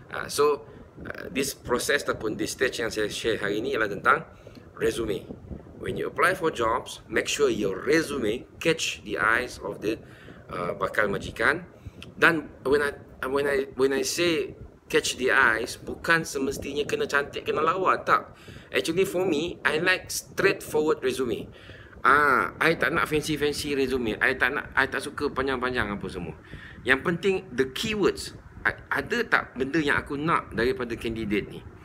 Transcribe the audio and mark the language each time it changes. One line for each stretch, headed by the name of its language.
English: So this process
Malay: ataupun
English: this stage
Malay: yang saya share hari ni ialah tentang resume.
English: When you apply for jobs, make sure your resume catch the eyes of the
Malay: bakal majikan. Dan
English: when I say catch the eyes,
Malay: bukan semestinya kena cantik, kena lawa, tak.
English: Actually for me, I like straightforward resume. I
Malay: tak nak
English: fancy resume.
Malay: I tak suka panjang-panjang apa semua. Yang penting
English: the keywords.
Malay: Ada tak benda yang aku nak daripada candidate ni?